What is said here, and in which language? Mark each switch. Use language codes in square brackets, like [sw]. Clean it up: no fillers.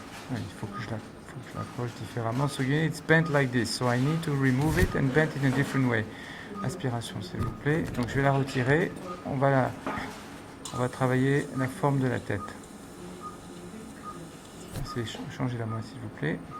[fr] Il faut que je l'approche différemment. [en] So it's bent like this. So I need to remove it and bend in a different way. [fr] Aspiration, s'il vous plaît. Donc je vais la retirer. On va travailler la forme de la tête. Changez-la moi, s'il vous plaît.